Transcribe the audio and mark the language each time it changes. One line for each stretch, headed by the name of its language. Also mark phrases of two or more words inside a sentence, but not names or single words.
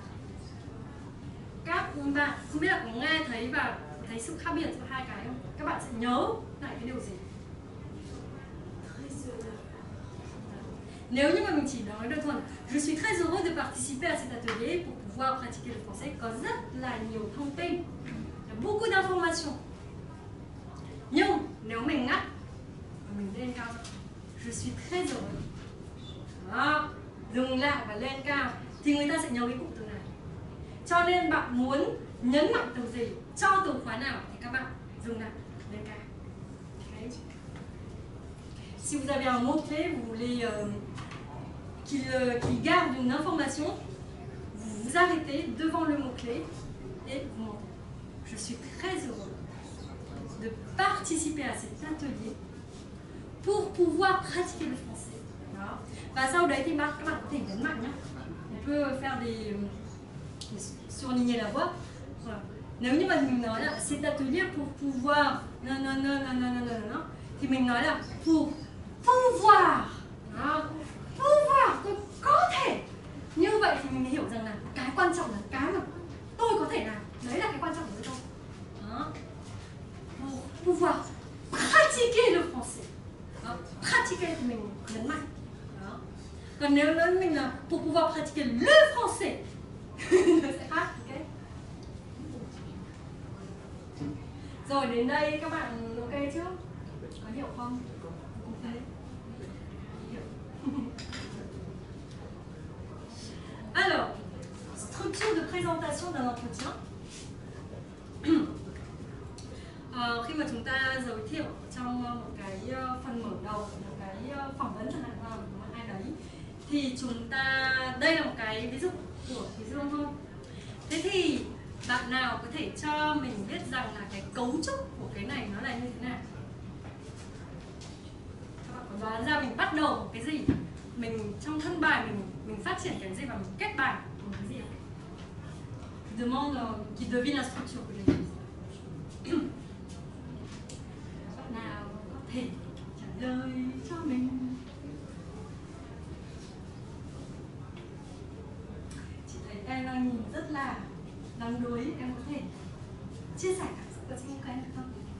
Vietnamese: Các bạn không biết là có nghe thấy và thấy sự khác biệt giữa hai cái không? Các bạn sẽ nhớ lại cái điều gì? Nếu như mà mình chỉ nói đơn thuần
French: Je suis très heureux de participer à cet atelier pour pouvoir pratiquer le français,
Vietnamese: có rất là nhiều thông tin,
French: beaucoup d'informations.
Vietnamese: Nhưng nếu mình ngắt và mình lên cao,
French: Je suis très heureux.
Vietnamese: Đó, dừng lại và lên cao thì người ta sẽ nhớ cái cụm từ này. Cho nên bạn muốn nhấn mạnh từ gì, cho từ khóa nào thì các bạn dừng lại, lên cao. Okay.
French: Si vous avez un mot-clé, vous voulez qu'il garde une information, vous vous arrêtez devant le mot-clé et vous montez. Je suis très heureux de participer à cet atelier pour pouvoir pratiquer le français.
Vietnamese: Đó. Và sau đấy thì các bạn có thể nhấn mạnh nhé.
French: On peut faire des surligner la voix. Voilà.
Vietnamese: Nếu như mà mình nói là
French: cet atelier pour pouvoir non,
Vietnamese: thì mình nói là
French: pour pouvoir.
Vietnamese: Đó. Pouvoir, tôi có thể. Như vậy thì mình hiểu rằng là cái quan trọng là cái mà tôi có thể làm. Đấy là cái quan trọng với tôi. Đó.
French: Pour pouvoir pratiquer le français.
Vietnamese: Đó. Pratiquer thì mình nhấn mạnh. Đó. Còn nếu nói mình là
French: pour pouvoir pratiquer le français
Vietnamese: nó sẽ khác. Okay. Rồi đến đây các bạn ok chưa? Có hiểu không? Ok.
French: Alors, structure de présentation d'un entretien.
Vietnamese: Khi mà chúng ta giới thiệu trong một cái phần mở đầu, một cái phỏng vấn chẳng hạn của ai đấy, thì chúng ta, đây là một cái ví dụ của Thùy Dương thôi. Thế thì bạn nào có thể cho mình biết rằng là cái cấu trúc của cái này nó là như thế nào? Các bạn có đoán ra mình bắt đầu một cái gì? Mình trong thân bài mình phát triển cái gì và mình kết bài một cái gì?
French: Demande qui devine la structure
Vietnamese: của mình. Bạn nào có thể trả lời cho mình? Chị thấy em đang nhìn rất là đắm đuối, em có thể chia sẻ cảm xúc của chị một cái được không?